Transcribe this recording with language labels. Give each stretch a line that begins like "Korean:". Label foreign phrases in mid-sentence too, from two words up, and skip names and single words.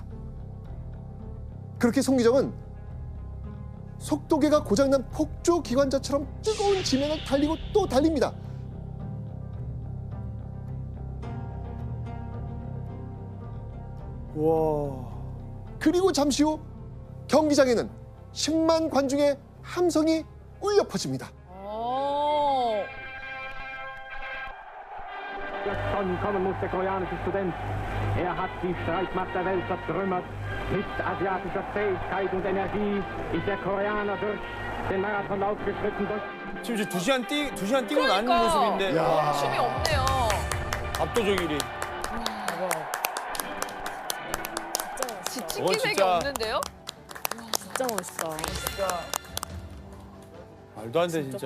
Korean: 그렇게 송기정은 속도계가 고장난 폭주 기관차처럼 뜨거운 지면을 달리고 또 달립니다. 와. 그리고 잠시 후 경기장에는 10만 관중의 함성이 울려 퍼집니다.
German: Davon kommen muss der koreanische Student. Er hat die Streitmacht der Welt zertrümmert. Mit asiatischer Fähigkeit und Energie ist der Koreaner durch den Marathonlauf geschritten.
Korean: 지금 이제 2시간 뛰고 나는 모습인데 야. 춤이 없네요. 압도적 1위. 지친 어, 기색이 진짜. 없는데요? 진짜 멋있다. 말도 안 돼, 진짜.